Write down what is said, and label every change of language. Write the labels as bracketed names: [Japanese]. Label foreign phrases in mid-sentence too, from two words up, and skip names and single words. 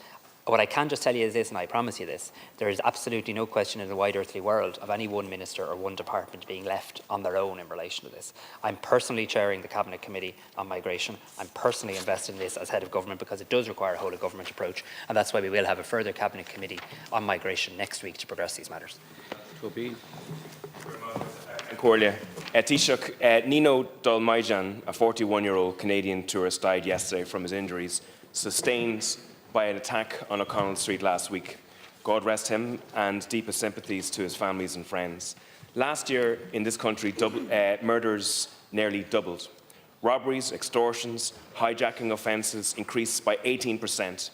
[English] What I can just tell you is this, and I promise you this: there is absolutely no question in the wide earthly world of any one minister or one department being left on their own in relation to this. I'm personally chairing the Cabinet Committee on Migration. I'm personally invested in this as head of government because it does require a whole of government approach, and that's why we will have a further Cabinet Committee on Migration next week to progress these matters. Toibin. Corlia. Taoiseach, Nino Dalmaijan, a 41-year-old Canadian tourist, died yesterday from his injuries sustained by an attack on O'Connell Street last week. God rest him, and deepest sympathies to his families and friends. Last year in this country, murders nearly doubled. Robberies, extortions, hijacking offences increased by 18%.